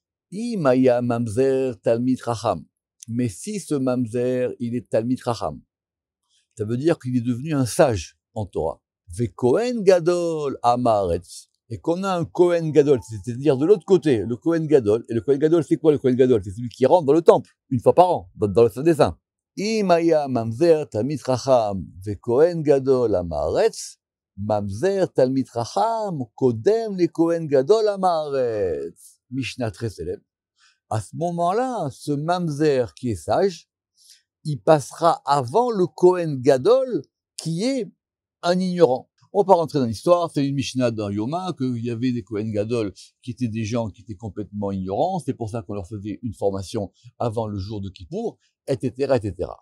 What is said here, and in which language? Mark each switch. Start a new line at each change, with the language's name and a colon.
French: Imaya Mamzer Talmid Chacham. Mais si ce Mamzer, il est Talmid Chacham, ça veut dire qu'il est devenu un sage en Torah. Ve Kohen Gadol Amaretz. Et qu'on a un Kohen Gadol, c'est-à-dire de l'autre côté, le Kohen Gadol. Et le Kohen Gadol, c'est quoi le Kohen Gadol? C'est celui qui rentre dans le temple, une fois par an, dans le Saint des Saints.
Hebrew: אם היה ממזר תלמיד חכם וכהן גדול המארץ, ממזר תלמיד חכם קודם לכהן גדול המארץ.
French: Mishnah très célèbre. À ce moment-là, ce mamzer qui est sage, il passera avant le Kohen Gadol qui est un ignorant. On va pas rentrer dans l'histoire, c'est une Mishnah dans Yoma, qu'il y avait des Kohen Gadol qui étaient des gens qui étaient complètement ignorants, c'est pour ça qu'on leur faisait une formation avant le jour de Kippour, etc., etc.